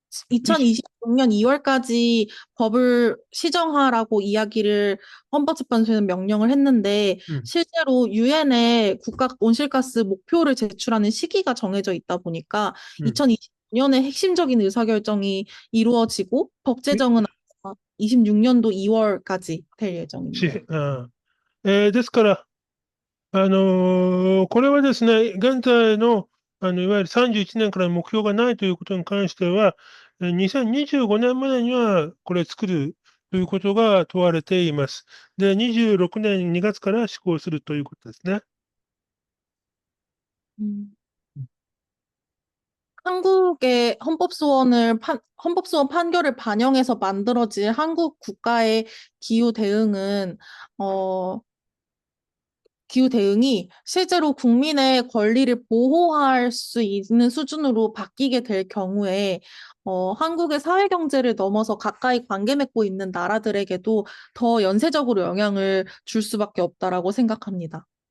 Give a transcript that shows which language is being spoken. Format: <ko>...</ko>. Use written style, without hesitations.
<ko>2026년 2월까지 법을 시정하라고 이야기를 헌법재판소에는 명령을 했는데 음. 실제로 유엔에 국가 온실가스 목표를 제출하는 시기가 정해져 있다 보니까 2026년에 핵심적인 의사결정이 이루어지고 법 제정은 26년도 2월까지 될 예정입니다.</ko> <ja>ですから、これはですね、現在の、いわゆる31年から目標がないということに関しては、2025年までにはこれ作るということが問われています。で、26年2月から施行するということですね。</ja> <ko>한국의 헌법소원 판결을 반영해서 만들어진 한국 국가의 기후 대응은 기후 대응이 실제로 국민의 권리를 보호할 수 있는 수준으로 바뀌게 될 경우에 한국의 사회 경제를 넘어서 가까이 관계 맺고 있는 나라들에게도 더 연쇄적으로 영향을 줄 수밖에 없다라고 생각합니다.</ko>